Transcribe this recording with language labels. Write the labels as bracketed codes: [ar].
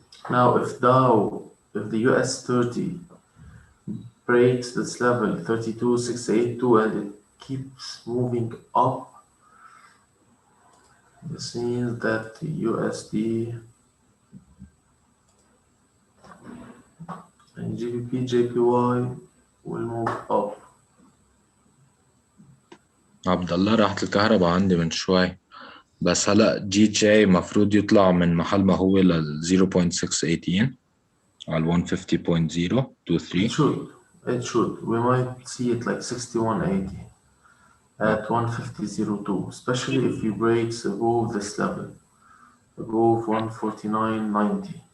[en] Now, if the US 30 breaks this level 32,682 and it keeps moving up, this means that the USD and GBP JPY will move up. [ar] عبد الله راحت الكهرباء عندي من شوي، بس هلا جي جي مفروض يطلع من محل ما هو لل 0.618 على 150.023. [en] It should. We might see it like 6180 at 150.02, especially if you break above this level, above 149.90.